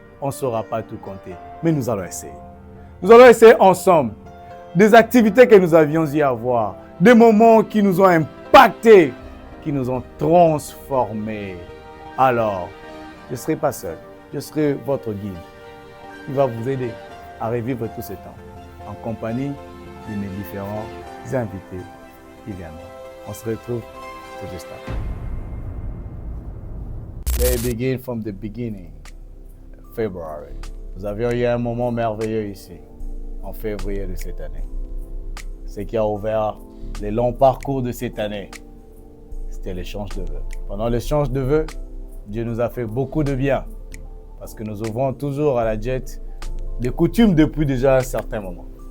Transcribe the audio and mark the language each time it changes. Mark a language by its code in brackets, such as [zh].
[fr] On ne saura pas tout compter, mais nous allons essayer. Nous allons essayer ensemble des activités que nous avions eu à voir, des moments qui nous ont impactés, qui nous ont transformés. Alors, je ne serai pas seul. Je serai votre guide. Il va vous aider à revivre tout ce temps en compagnie de mes différents invités qui viendront. On se retrouve tout juste après. [en] Let's begin from the beginning. February. [fr] Nous avions eu un moment merveilleux ici, en février de cette année. Ce qui a ouvert les longs parcours de cette année, c'était l'échange de vœux. Pendant l'échange de vœux, Dieu nous a fait beaucoup de bien. Parce que nous ouvrons toujours à la Jet des coutumes depuis déjà un certain moment.